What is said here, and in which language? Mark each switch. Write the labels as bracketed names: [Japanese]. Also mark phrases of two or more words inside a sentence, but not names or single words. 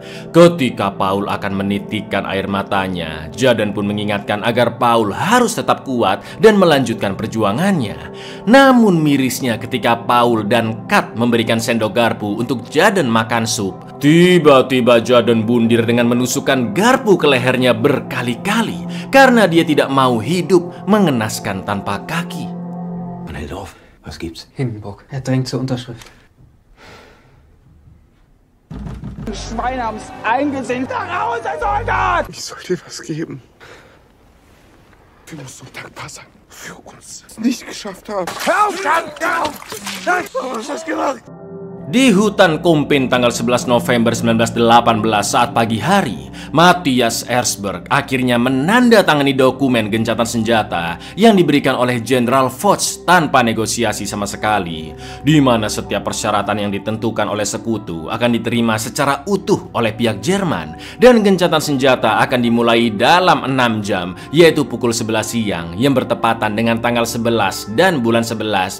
[Indonesian] Ketika Paul akan menitikkan air matanya, Jaden pun mengingatkan agar Paul harus tetap kuat dan melanjutkan perjuangannya. Namun mirisnya ketika Paul dan Kat memberikan sendok garpu untuk Jaden makan sup, tiba-tiba Jaden bundir dengan menusukkan garpu ke lehernya berkali-kali karena dia tidak mau hidup mengenaskan tanpa kaki. [German] Meldorf, was gibt's? Hindenburg. Er drängt zur Unterschrift. Schweine haben's eingesehen. Da raus, Herr Soldat! Ich soll dir was geben. Wir müssen dankbar sein für uns, die es nicht geschafft haben. Hör auf, hör auf! Du hast das gemacht! [Indonesian] Di hutan Kumpin tanggal 11 November 1918 saat pagi hari, Matthias Erzberg akhirnya menandatangani dokumen gencatan senjata yang diberikan oleh Jenderal Foch tanpa negosiasi sama sekali, di mana setiap persyaratan yang ditentukan oleh sekutu akan diterima secara utuh oleh pihak Jerman dan gencatan senjata akan dimulai dalam 6 jam, yaitu pukul 11 siang yang bertepatan dengan tanggal 11 dan bulan 11.